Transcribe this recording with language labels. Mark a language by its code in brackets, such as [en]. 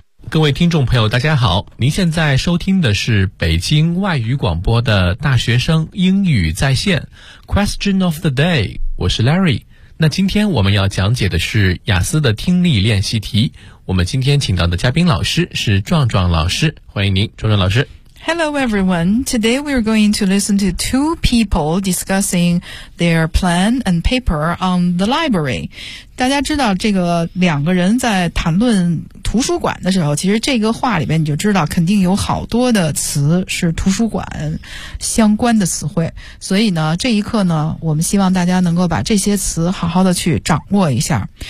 [zh] 各位听众朋友大家好，您现在收听的是北京外语广播的大学生英语在线 Question of the day， 我是 Larry。那今天我们要讲解的是雅思的听力练习题，我们今天请到的嘉宾老师是壮壮老师，欢迎您壮壮老师。 [en] Hello everyone, today we are going to listen to two people discussing their plan and paper on the library. [zh] 大家知道这个两个人在谈论图书馆的时候，其实这个话里面你就知道肯定有好多的词是图书馆相关的词汇，所以呢这一课呢我们希望大家能够把这些词好好的去掌握一下。